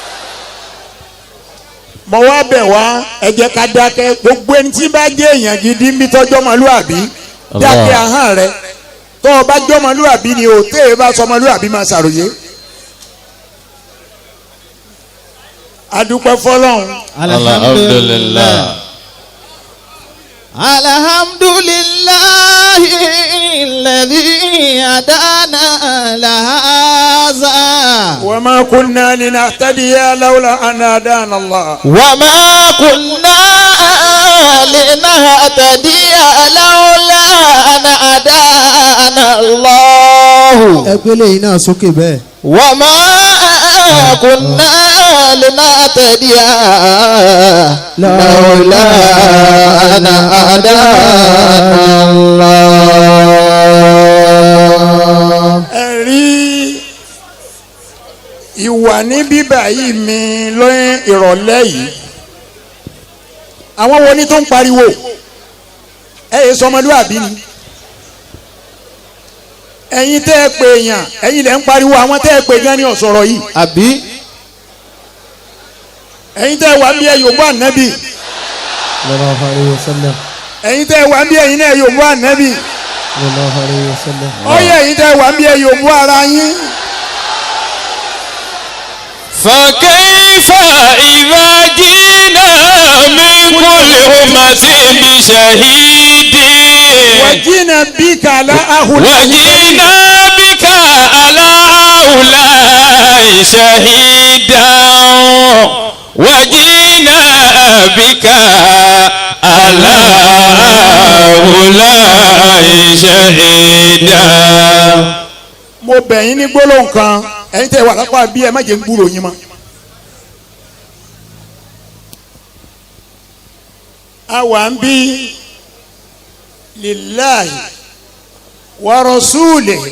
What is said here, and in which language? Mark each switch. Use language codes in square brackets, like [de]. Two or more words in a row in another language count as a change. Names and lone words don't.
[yo] mo wá bẹ̀ wá ẹ jẹ́ ká dákẹ́ gbogbo ẹni tí bá jẹ́ èèyàn gidi ń bí tọ́jọ́ ọmọlúwàbí dákẹ́ ahọ́n rẹ tó o bá jọ́ ọmọlúwàbí ni o tẹ́ ẹ bá sọ ọmọlúwàbí máa ṣàròyé. adúpẹ́ fọlọ́run. [ar] alhamdulillah. الحمد لله الذي هدانا لهذا. وما كنا لنهتدي لولا أن هدانا الله. وما كنا لنهتدي لولا أن هدانا الله [yo] ẹgbẹ́ lẹ́yìn náà sókè bẹ́ẹ̀. [ar] وما كنا لنهتدي لولا أن هدانا الله. [yo] ẹ̀rí ìwà ní bíbà yìí mi lóyún ìrọ̀lẹ́ yìí àwọn wo ni tó ń pariwo ẹ yẹ sọmọlúwàbí ni ẹ̀yin tẹ́ ẹ pè èèyàn ẹ̀yin lẹ́ ń pariwo àwọn tẹ́ ẹ pè gan ni ọ̀sọ̀rọ̀ yìí àbí ẹ̀yin tẹ́ ẹ wà bí ẹ yòówó ànábì [ar] صلى الله عليه وسلم. [yo] ẹ̀yin tẹ́ ẹ wà bí ẹ̀yin náà yòówó ànábì [ar] صلى الله عليه وسلم. [yo] ọyẹ ẹ̀yin tẹ́ ẹ wà bí ẹ yòówó ara yín. [ar] فكيف إذا جئنا من كل أمة بشهيد وجينا بك على هؤلاء وجئنا بك على هؤلاء شهيدا وجئنا بك على هؤلاء شهيدا. [yo] mo bẹ̀ yín ní gbólóhùn kan ẹ̀yin tẹ́ wà lápá bí ẹ má jẹ́ ń gbúrò yín mọ́. a wà ń bí [ar] لله ورسوله